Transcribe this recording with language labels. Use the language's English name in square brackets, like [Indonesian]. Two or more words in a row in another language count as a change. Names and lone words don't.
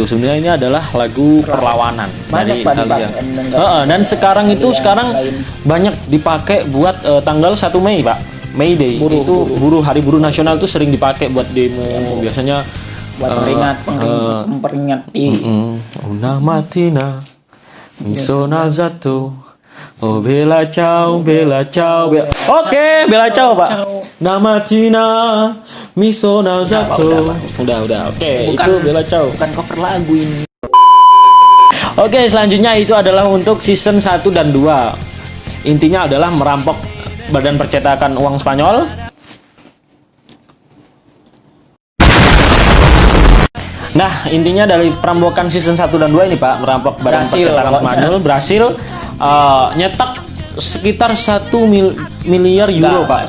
[Indonesian] Sebenarnya ini adalah lagu perlawanan dari Italia. Dan sekarang banyak dipakai buat tanggal 1 Mei Pak. May Day hari buruh nasional tuh sering dipakai buat demo, biasanya buat memperingati [Italian] una mattina mi sono alzato oh bella ciao oke bella ciao Pak una mattina mi sono alzato [Indonesian] udah oke itu [Italian] bella ciao, [Indonesian] bukan cover lagu ini. Oke, selanjutnya itu adalah untuk season 1 dan 2. Intinya adalah merampok Badan Percetakan Uang Spanyol. Nah, intinya dari perampokan season 1 dan 2 ini Pak, merampok Badan Percetakan Spanyol berhasil nyetak sekitar 1 miliar euro Pak.